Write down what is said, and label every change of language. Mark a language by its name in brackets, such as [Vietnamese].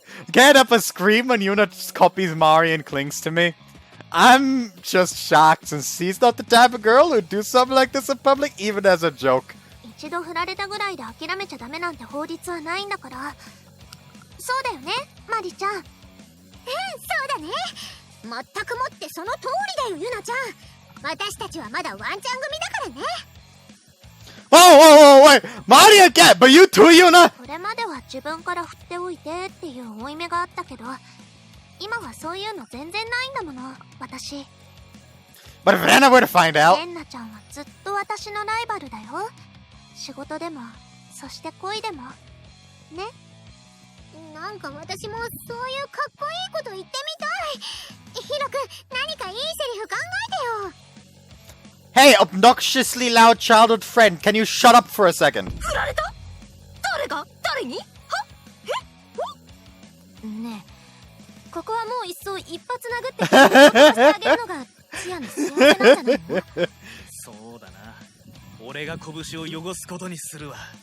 [English] Get up a scream when Yuna just copies Mari and clings to me. I'm just shocked since she's not the type of girl who'd do something like this in public, even as a joke. [Japanese] 一度振られたぐらいで諦めちゃダメなんて法律はないんだから。そうだよね、マリちゃん。そうだね。全くもってその通りだよ、ユナちゃん。私たちはまだワンちゃん組だからね。 [English] Oh, wait! Mari again! But you too, Yuna! [Japanese] これまでは自分から振っておいてっていう負い目があったけど、今はそういうの全然ないんだもの、私。 [English] But if Renna were to find out... [Japanese] レンナちゃんはずっと私のライバルだよ。仕事でも、そして恋でも。ね。なんか私もそういうかっこいいこと言ってみたい。ヒロくん、何かいいセリフ考えてよ。 [English] Hey, obnoxiously loud childhood friend, can you shut up for a second? [Japanese] 振られた？誰が？誰に？は？え？ねえ、ここはもう一層一発殴って殺してあげるのがチアの幸せなんじゃないの？そうだな。俺が拳を汚すことにするわ。